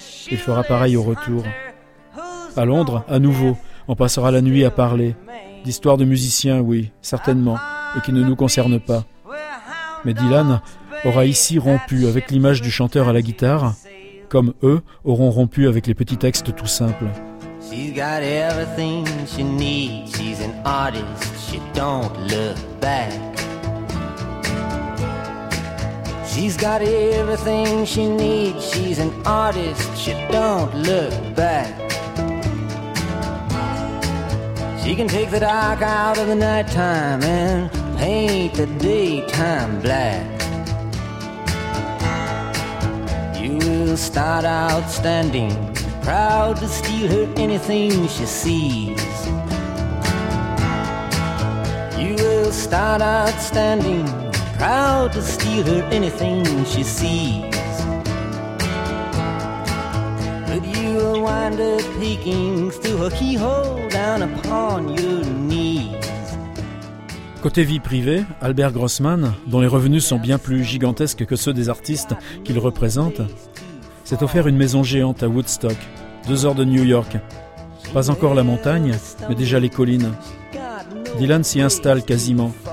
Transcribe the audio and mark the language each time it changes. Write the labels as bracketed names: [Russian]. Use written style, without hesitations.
[French] Il fera pareil au retour. À Londres, à nouveau, on passera la nuit à parler. D'histoires de musiciens, oui, certainement, et qui ne nous concernent pas. Mais Dylan aura ici rompu avec l'image du chanteur à la guitare, comme eux auront rompu avec les petits textes tout simples. [English] She's got everything she needs. She's an artist. She don't look back. She's got everything she needs. She's an artist. She don't look back. She can take the dark out of the nighttime and paint the daytime black. You will start out standing, proud to steal her anything she sees. You will start out standing, proud to steal her anything she sees. But you will wind up peeking through her keyhole down upon your knees. [French] Côté vie privée, Albert Grossman, dont les revenus sont bien plus gigantesques que ceux des artistes qu'il représente, s'est offert une maison géante à Woodstock, 2 heures de New York. Pas encore la montagne, mais déjà les collines. Dylan s'y installe quasiment.